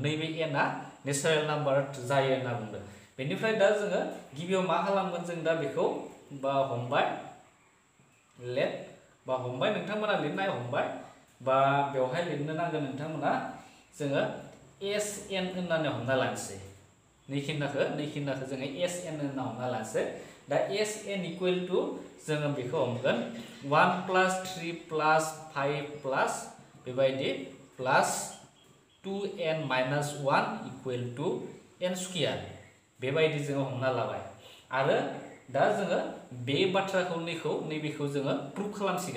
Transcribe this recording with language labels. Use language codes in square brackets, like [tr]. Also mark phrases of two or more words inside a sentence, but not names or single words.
[brx] नैबे n आ [en] natural number [brx] जायो होनना बुंदों। बेनिफ्राय दा जोङो गिबियाव मा खालामगोन जों दा बेखौ बा हमबाय नोंथांमोना लिरनाय हमबाय बा बेवहाय लिरनो नांगोन नोंथांमोना जोङो SN होननानै हमना लानोसै नैखिनाखौ जोङो SN होनना हमना लानोसै। दा SN [en] equal to [brx] जोङो बेखौ हमगोन [en] 1 plus 3 plus 5 plus [brx] बेबायदि [en] plus 2n minus 1 equal to n square [brx] बेबायदि जोङो हमना लाबाय। आरो दा जोङो बे बाथ्राखौ नैबेखौ जोङो प्रुफ खालामसिगोन।